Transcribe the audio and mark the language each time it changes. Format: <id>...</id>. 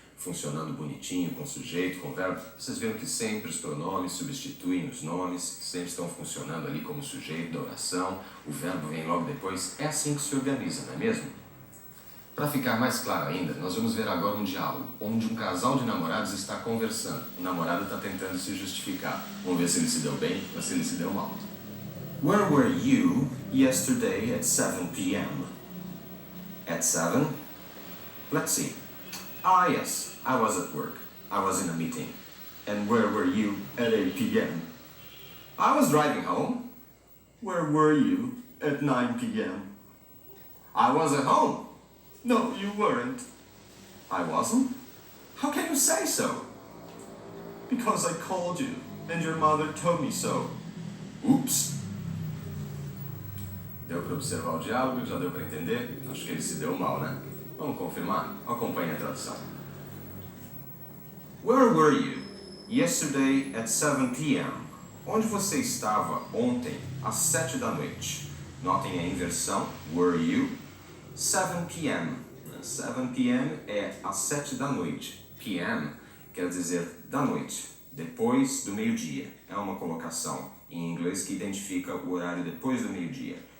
<pt>funcionando bonitinho com sujeito, com verbo. Vocês viram que sempre os pronomes substituem os nomes, sempre estão funcionando ali como sujeito da oração, o verbo vem logo depois. É assim que se organiza, não é mesmo? Para ficar mais claro ainda, nós vamos ver agora um diálogo, onde um casal de namorados está conversando. O namorado está tentando se justificar. Vamos ver se ele se deu bem ou se ele se deu mal.</pt> <en>Where were you yesterday at 7 p.m.? At 7? Let's see. Ah, yes, I was at work. I was in a meeting. And where were you at 8 p.m.? I was driving home. Where were you at 9 p.m.? I was at home. No, you weren't. I wasn't? How can you say so? Because I called you, and your mother told me so. Oops.</en> <pt>Deu para observar o diálogo? Já deu para entender? Acho que ele se deu mal, né? Vamos confirmar? Acompanhe a tradução.</pt> <en>Where were you yesterday at 7 p.m.?</en> <pt>Onde você estava ontem às 7 da noite? Notem a inversão.</pt> <en>Were you?</en> <pt>7 p.m. 7 p.m. é às 7 da noite. p.m. quer dizer da noite, depois do meio-dia. É uma colocação em inglês que identifica o horário depois do meio-dia.</pt>